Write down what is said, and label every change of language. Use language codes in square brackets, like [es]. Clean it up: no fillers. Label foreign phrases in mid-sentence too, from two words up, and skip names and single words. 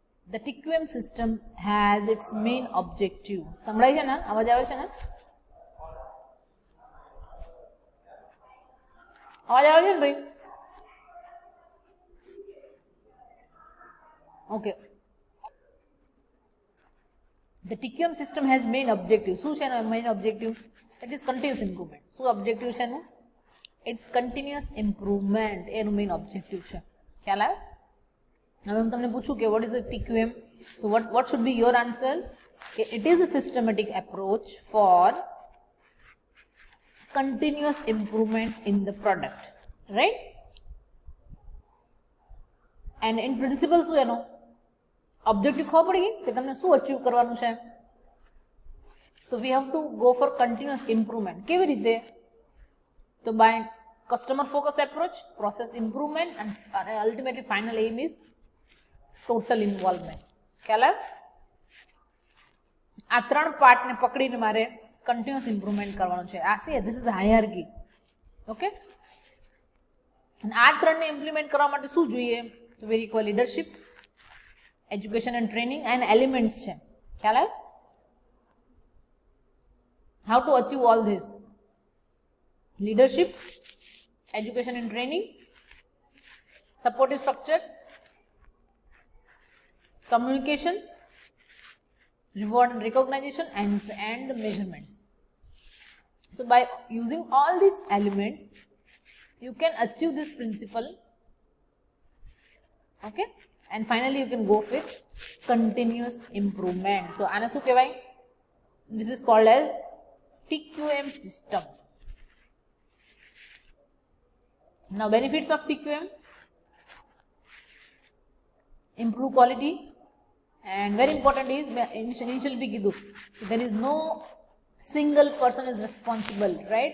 [en] The TQM system has its main objective. [gu] સંભળાય છે ને? અવાજ આવે છે ને? અવાજ આવે છે ને ભાઈ? [en] Okay. The TQM system has main objective. [gu] શું છે એનો [en] main objective? It is continuous improvement. [gu] શું objective છે એનું? [en] It's continuous improvement. [gu] એનું [en] main objective [gu] છે. ખ્યાલ આવે? હવે હું તમને પૂછું કે [en] what is the TQM? So what should be your answer? Okay, it is a systematic approach for continuous improvement in the product, right? And in principle [gu] શું એનો objective ખબર પડી ગઈ કે તમને શું અચીવ કરવાનું છે? [en] So we have to go for continuous improvement. [gu] કેવી રીતે? [en] So by customer focus approach, process improvement, and ultimately final aim is total involvement. [gu] ખ્યાલ આવે? આ ત્રણ પાર્ટને પકડીને મારે [en] continuous improvement [gu] કરવાનું છે. આ છે [en] this is hierarchy. [gu] ઓકે, અને આ ત્રણને ઇમ્પ્લિમેન્ટ કરવા માટે શું જોઈએ? [en] તો we require leadership, education and training and elements છે. [gu] ખ્યાલ આવે? [en] how to achieve all this? લીડરશિપ, education and training, supportive structure, communications, reward and recognition, and the measurements. So by using all these elements you can achieve this principle. Okay, and finally you can go with continuous improvement. [gu] So આને શું કહેવાય? [en] This is called as TQM system. Now benefits of TQM: improve quality, and very important is initially [gu] ભી કીધું [en] there is no single person is responsible, right?